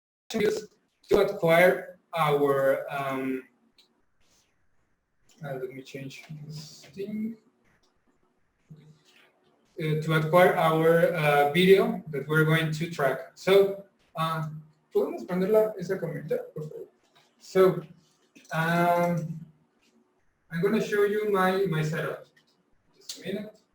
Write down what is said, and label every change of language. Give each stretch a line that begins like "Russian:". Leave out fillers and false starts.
English: To acquire our let me change this thing. To acquire our video that we're going to track.
Spanish: So, ¿podemos ponerla esa camioneta, por favor?
English: So, I'm going to show you my setup. Just a minute.